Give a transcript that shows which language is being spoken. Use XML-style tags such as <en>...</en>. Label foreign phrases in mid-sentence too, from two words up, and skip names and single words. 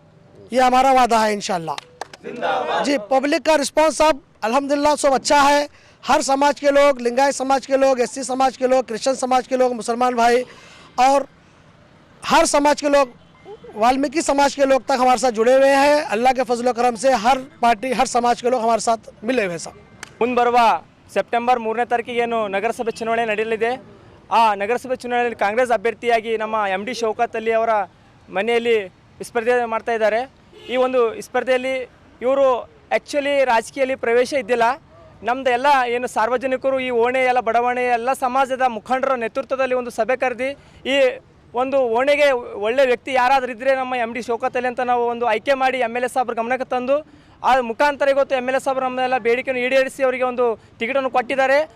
<hi>ये हमारा वादा है इंशाल्लाह। जी पब्लिक का रिस्पांस सब अल्हम्दुलिल्लाह सब अच्छा है। हर समाज के लोग, लिंगायत समाज के लोग, एससी समाज के लोग, क्रिश्चियन समाज के लोग, मुसलमान भाई और हर समाज के लोग, वाल्मीकि समाज के लोग तक हमारे साथ जुड़े हुए हैं। अल्लाह के फजल करम से हर पार्टी हर समाज के लोग हमारे साथ मिले हुए हैं सब।</hi> <kn>ಮುಂಬರುವ ಸೆಪ್ಟೆಂಬರ್ 3ನೇ ತಾರೀಕಿಗೆ ಏನು ನಗರಸಭೆ ಚುನಾವಣೆ ನಡೆಯಲಿದೆ. ಆ ನಗರಸಭೆ ಚುನಾವಣೆಯಲ್ಲಿ ಕಾಂಗ್ರೆಸ್ ಅಭ್ಯರ್ಥಿಯಾಗಿ ನಮ್ಮ MD ಶೌಕತ್ ಅಲಿ ಅವರ ಮನೆಯಲ್ಲಿ ಸ್ಪರ್ಧೆ ಮಾಡ್ತಾ ಇದ್ದಾರೆ. ಈ ಒಂದು ಸ್ಪರ್ಧೆಯಲ್ಲಿ ಇವರು ಆ್ಯಕ್ಚುಲಿ ರಾಜಕೀಯದಲ್ಲಿ ಪ್ರವೇಶ ಇದ್ದಿಲ್ಲ. ನಮ್ಮದು ಎಲ್ಲ ಏನು ಸಾರ್ವಜನಿಕರು ಈ ಓಣೆ ಎಲ್ಲ ಬಡಾವಣೆ ಎಲ್ಲ ಸಮಾಜದ ಮುಖಂಡರ ನೇತೃತ್ವದಲ್ಲಿ ಒಂದು ಸಭೆ ಕರೆದು ಈ ಒಂದು ಓಣೆಗೆ ಒಳ್ಳೆ ವ್ಯಕ್ತಿ ಯಾರಾದರೂ ಇದ್ದರೆ ನಮ್ಮ MD ಶೌಕತ್ ಅಲಿ ಅಂತ ನಾವು ಒಂದು ಆಯ್ಕೆ ಮಾಡಿ MLA ಸಾಬ್ರ ಗಮನಕ್ಕೆ ತಂದು ಆ ಮುಖಾಂತರ ಇವತ್ತು MLA ಸಾಬ್ರು ನಮ್ಮೆಲ್ಲ ಬೇಡಿಕೆಯನ್ನು ಈಡೇರಿಸಿ ಅವರಿಗೆ ಒಂದು ಟಿಕೆಟನ್ನು ಕೊಟ್ಟಿದ್ದಾರೆ.</kn>